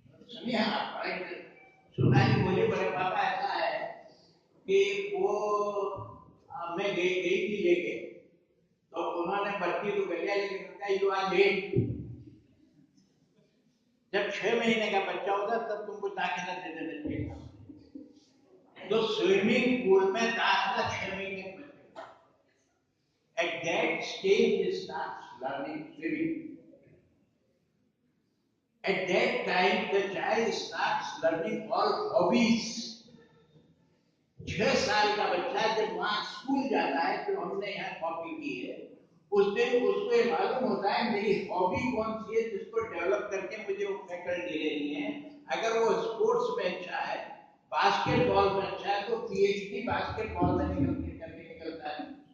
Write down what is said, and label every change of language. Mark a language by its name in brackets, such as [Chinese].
[Hindi] सुनिए आप, सोनाली बोली बड़े पापा ऐसा है कि वो मैं गई थी लेके, तो उन्होंने बच्ची तो गलिया लेके कहा [English] You are late. [Hindi] जब 6 महीने का बच्चा होगा तब तुमको दाखिला दे देना चाहिए। तो स्विमिंग पूल में दाखिला 6 महीने में, [English] At that stage, he starts learning swimming. At that time, the child starts learning all hobbies. [Hindi] 6 साल का बच्चा जब वहां स्कूल जाता है, तो हमने यहाँ कॉपी की है, उस दिन उसको ये मालूम होता है मेरी हॉबी कौन सी है जिसको डेवलप करके मुझे वो फैकल्टी लेनी है। अगर वो स्पोर्ट्स में अच्छा है, बास्केटबॉल में अच्छा है, तो पीएचडी बास्केटबॉल में निकलता है।